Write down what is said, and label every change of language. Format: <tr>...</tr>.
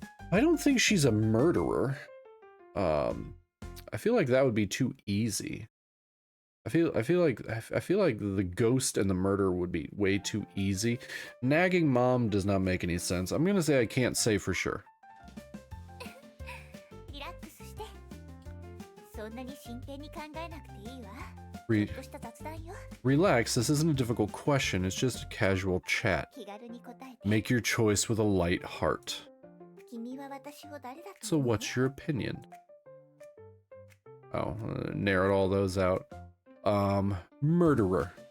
<en>I don't think she's a murderer. I feel like that would be too easy. I feel like the ghost and the murder would be way too easy. Nagging mom does not make any sense. I'm gonna say I can't say for sure.</en> <ja>リラックスして。そんなに真剣に考えなくていいわ。ちょっとした雑談よ。</ja> <en>Relax, this isn't a difficult question, it's just a casual chat.</en> <ja>気軽に答えて。</ja> <en>Make your choice with a light heart.</en> <ja>君は私を誰だと</ja> <en>So</en> <ja>思う？</ja> <en>what's your opinion? Oh, narrowed all those out. Murderer.</en>